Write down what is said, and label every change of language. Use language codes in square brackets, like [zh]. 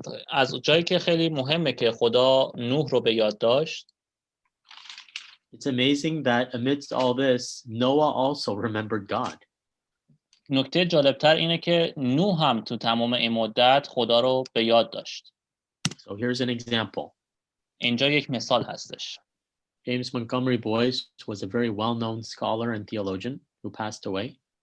[fa] از جایی که خیلی مهمه که خدا نوح رو به یاد داشت، [en] it's amazing that amidst all this, Noah also remembered God. [fa] نکته جالبتر اینه که نوح هم تو تمام این مدت خدا رو به یاد داشت. [en] So here's an example. [fa] اینجا یک مثال هستش. [en] James Montgomery Boyce was a very well-known scholar and theologian who passed away.